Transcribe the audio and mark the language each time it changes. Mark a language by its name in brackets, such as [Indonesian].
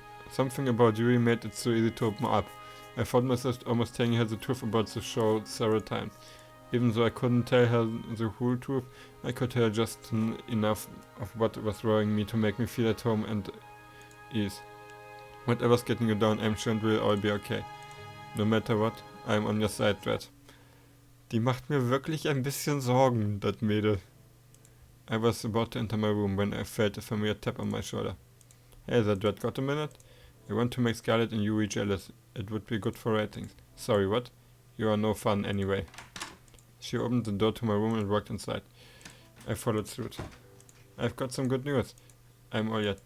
[English] Something about Yuri made it so easy to open up. I found myself almost telling her the truth about the show several times. Even though I couldn't tell her the whole truth, I could tell her just enough of what was worrying me to make me feel at home and ease. Whatever's getting you down, I'm sure it will all be okay. No matter what, I'm on your side, Dread. [German] Die macht mir wirklich ein bisschen Sorgen, that Mädel. [English] I was about to enter my room when I felt a familiar tap on my shoulder. Hey there, Dread, got a minute? I want to make Scarlet and Yuri jealous. It would be good for ratings. Sorry, what? You are no fun anyway. She opened the door to my room and walked inside. I followed suit. I've got some good news. I'm all yet.